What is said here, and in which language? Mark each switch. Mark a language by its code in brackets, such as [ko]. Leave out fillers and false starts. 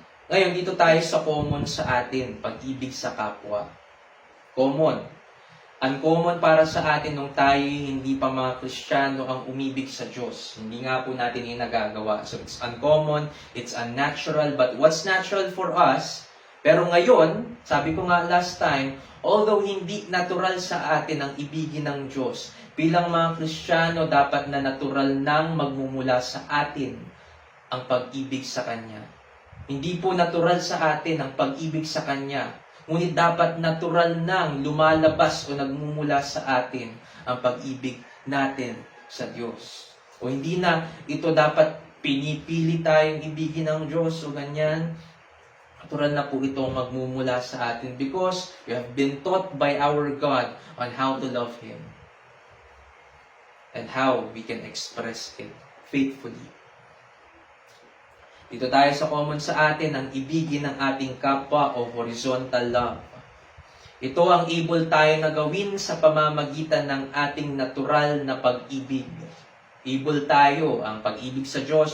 [tl] Ngayon, dito tayo sa common sa atin, pag-ibig sa kapwa. Common. Uncommon para sa atin nung tayo hindi pa mga Kristiyano ang umibig sa Diyos. Hindi nga po natin yung nagagawa. [en] So it's uncommon, it's unnatural, but what's natural for us? [tl] Pero ngayon, sabi ko nga [en] last time, [tl] although hindi natural sa atin ang ibigin ng Diyos, bilang mga Kristiyano, dapat na natural nang magmumula sa atin ang pag-ibig sa Kanya. Hindi po natural sa atin ang pag-ibig sa Kanya, ngunit dapat natural nang lumalabas o nagmumula sa atin ang pag-ibig natin sa Diyos. O hindi na ito dapat pinipili tayong ibigin ng Diyos o ganyan. Natural na po itong magmumula sa atin [en] because we have been taught by our God on how to love Him and how we can express it faithfully. [tl] Dito tayo sa common sa atin ang ibigin ng ating kapwa o [en] horizontal love. [tl] Ito ang able tayo na gawin sa pamamagitan ng ating natural na pag-ibig. Able tayo ang pag-ibig sa Diyos.